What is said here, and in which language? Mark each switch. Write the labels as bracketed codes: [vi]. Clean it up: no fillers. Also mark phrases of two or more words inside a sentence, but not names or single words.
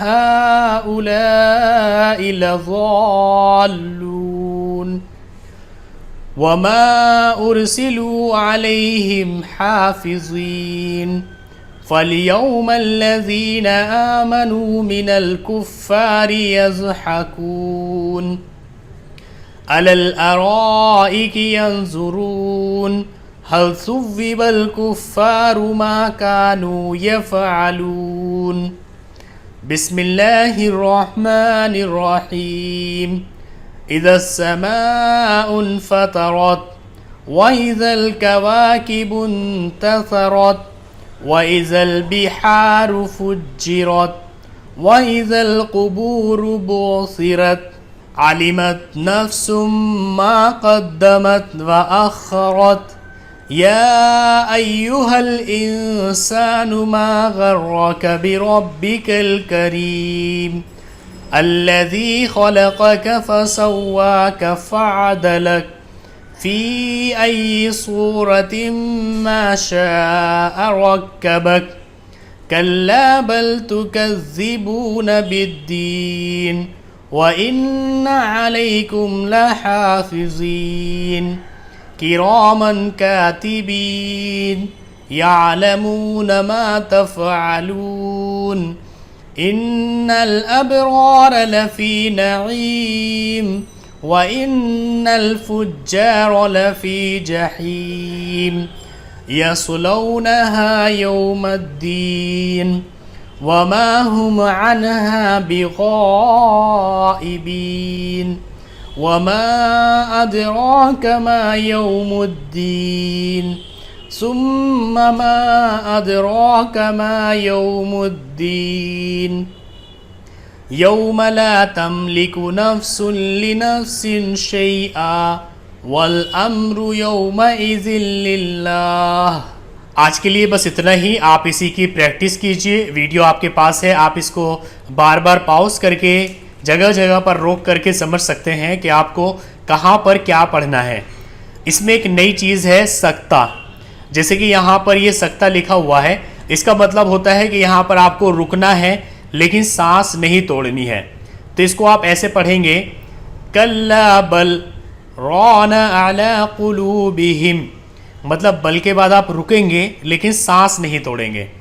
[ar] هؤلاء لضالون وما أرسلوا عليهم حافظين فاليوم الذين آمنوا من الكفار يضحكون على الأرائك ينظرون هل ثوب الكفار ما كانوا يفعلون بسم الله الرحمن الرحيم إذا السماء انفطرت وإذا الكواكب انتثرت وإذا البحار فجرت وإذا القبور بعثرت علمت نفس ما قدمت وأخرت يا أيها الإنسان ما غرك بربك الكريم الذي خلقك فسواك فعدلك في أي صورة ما شاء ركبك كلا بل تكذبون بالدين وإن عليكم لحافظين كراما كاتبين يعلمون ما تفعلون إن الأبرار لفي نعيم وإن الفجار لفي جحيم يصلونها يوم الدين وما هم عنها بغائبين وما أدراك ما يوم الدين ثم ما أدراك ما يوم الدين يوم لا تملك نفس لنفس شيئا والأمر يومئذ لله. [hi] आज के लिए बस इतना ही। आप इसी की प्रैक्टिस कीजिए। वीडियो आपके पास है, आप इसको बार बार पॉज करके जगह जगह पर रोक करके समझ सकते हैं कि आपको कहाँ पर क्या पढ़ना है। इसमें एक नई चीज़ है सक्ता। जैसे कि यहाँ पर ये सक्ता लिखा हुआ है, इसका मतलब होता है कि यहाँ पर आपको रुकना है लेकिन सांस नहीं तोड़नी है। [ar] तो इसको आप ऐसे पढ़ेंगे, كلا بل ران على قلوبهم, [hi] मतलब बल के बाद आप रुकेंगे लेकिन सांस नहीं तोड़ेंगे।